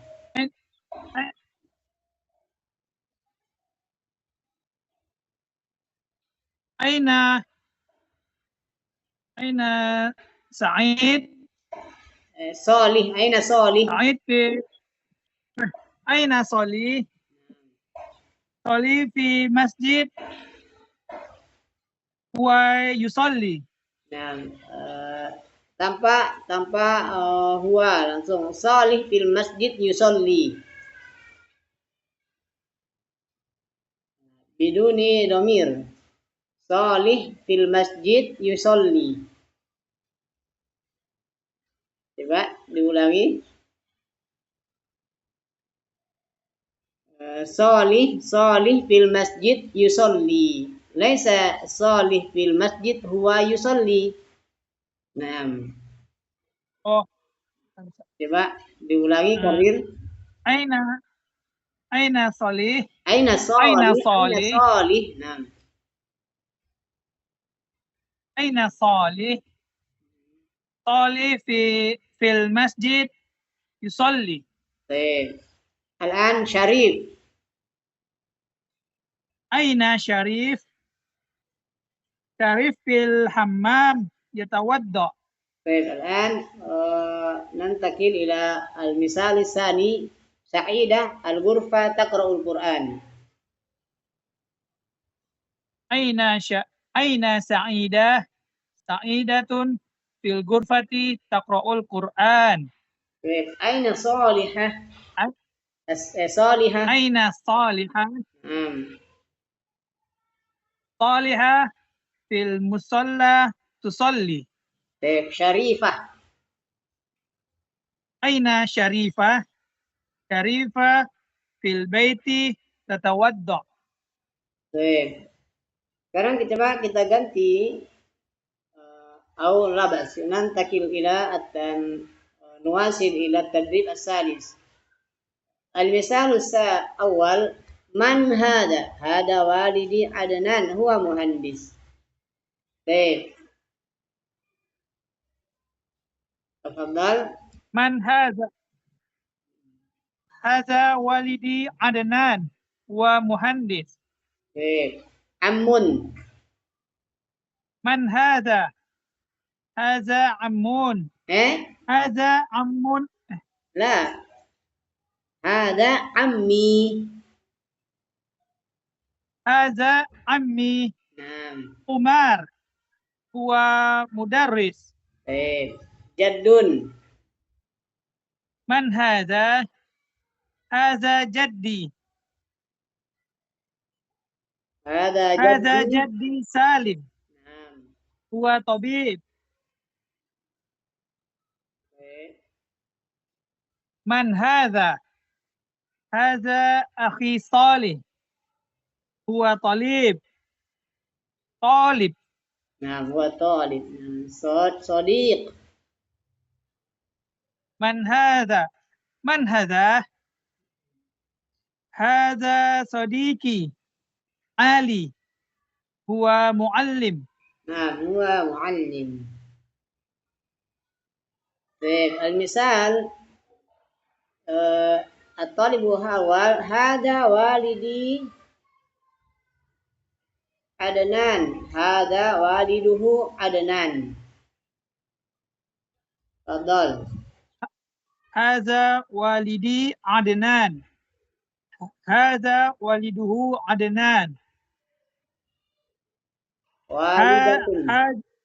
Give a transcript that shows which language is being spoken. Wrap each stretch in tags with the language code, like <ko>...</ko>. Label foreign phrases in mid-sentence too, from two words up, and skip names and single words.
<ar>أين سعيد? صالح، أين صالح? سعيد في أين صالح? صالح في مسجد ويصلي.</ar> <id>Nah, tanpa huwa, langsung</id> <ar>صالح في المسجد يصلي. بدون ضمير. صالح في المسجد يصلي.</ar> <id>Coba diulangi.</id> <ar>صالح في المسجد يصلي. ليس صالح في المسجد هو يصلي.</ar> <id>Nah, Oh, coba diulangi, Karir.</id> <ar>أين صالح? أين صالح? أين أين صالح? صالح؟ Nah, أين صالح? صالح في المسجد يصلي.</ar> <id>baik. Al-an Syarif.</id> <ar>أين شريف? شريف في الحمام يتوضأ.</ar> <id>Baik,</id> <ar>الآن ننتقل إلى المثال الثاني. سعيدة الغرفة تقرأ القرآن. أين سعيدة? سعيدةٌ في الغرفةِ تقرأُ القرآن.</ar> <id>baik,</id> <ar>أين صالحة؟ صالحة. أين صالحة? Hmm. صالحة في المصلى تصلي.</ar> <id>baik, Syarifah.</id> <ar>أين شريفة؟ شريفة في البيت تتوضأ.</ar> <id>baik, sekarang kita ganti</id> <ar>أو لا بأس ننتقل إلى نواصل إلى التدريب الثالث. المثال الأول من هذا؟ هذا والدي عدنان هو مهندس. طيب تفضل. من هذا? هذا والدي عدنان و مهندس. طيب عم. من هذا؟ هذا عمٌّ. هذا عمٌّ. لا. هذا عمي. هذا عمي. نعم. عمر هو مدرس. جدٌّ. من هذا؟ هذا جدي. هذا جدي سالم. نعم. هو طبيب. من هذا? هذا أخي صالح. هو طالب. طالب. Nah، هو طالب. صديق. من هذا؟ من هذا? هذا صديقي علي. هو معلم. Nah، هو معلم. Baik، المثال الطالب هذا والدي عدنان. هذا والده عدنان. تفضل. هذا والدي عدنان. هذا والده عدنان. والدةٌ.</ar>